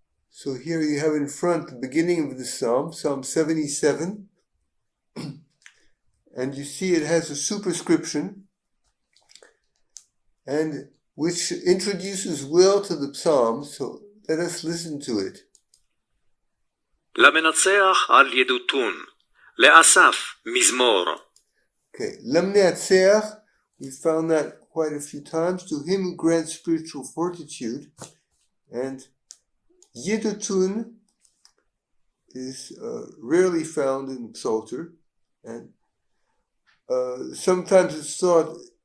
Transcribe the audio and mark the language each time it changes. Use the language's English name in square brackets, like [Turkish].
[English] So here you have in front the beginning of the psalm, Psalm 77, and you see it has a superscription, and which introduces well to the psalm. So let us listen to it. [Hebrew] למנצח על ידותון, לאסף מזמור. [English] Okay, למנצח, we found that quite a few times, to him who grants spiritual fortitude, and yedutun is rarely found in the Psalter, and sometimes it's thought